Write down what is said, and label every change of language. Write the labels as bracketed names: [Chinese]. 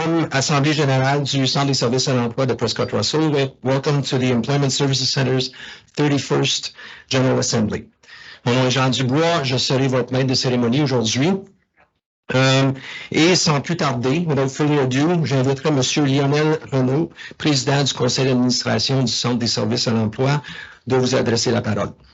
[French] Assemblée générale du Centre des services à l'emploi de Prescott Russell. [English] Welcome to the Employment Services Center's 31st General Assembly. [French] Mon nom est Jean Dubois, je serai votre maître de cérémonie aujourd'hui. Et sans plus tarder, [English] without further ado, [French] j'inviterai M. Lionel Renaud, président du conseil d'administration du Centre des services à l'emploi, de vous adresser la parole.